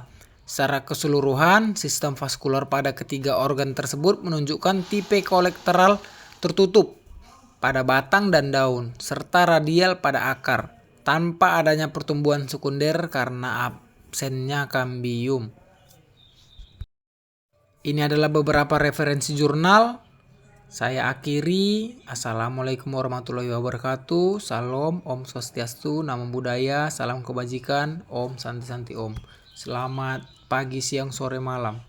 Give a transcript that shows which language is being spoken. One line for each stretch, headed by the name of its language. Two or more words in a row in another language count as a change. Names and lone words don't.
Indonesian: Secara keseluruhan, sistem vaskular pada ketiga organ tersebut menunjukkan tipe kolateral tertutup pada batang dan daun, serta radial pada akar, tanpa adanya pertumbuhan sekunder karena absennya kambium. Ini adalah beberapa referensi jurnal. Saya akhiri.
Arabic: السلام عليكم ورحمة الله وبركاته.
Indonesian: Salam,
Sanskrit: Om Swastiastu,
Pali: Namo Buddhaya,
Indonesian: salam kebajikan,
Sanskrit: Om Santi Santi Om.
Indonesian: Selamat pagi, siang, sore, malam.